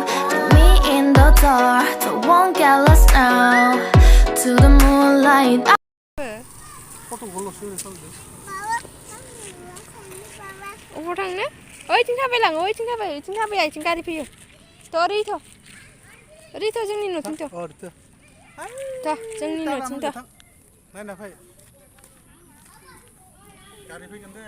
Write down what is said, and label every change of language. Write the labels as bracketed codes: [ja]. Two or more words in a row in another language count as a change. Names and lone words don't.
[en] Put me in the dark, so won't get lost now. To the moonlight. [brx] अबाव थांनो ओइथिं थाबायलाङो ओइथिं थाबाय आथिं गारि फैयो थ' ओरैथ' जोंनि न'थिंथ' जोंनि न'थिंथ' नायना फै गारि फैगोन दे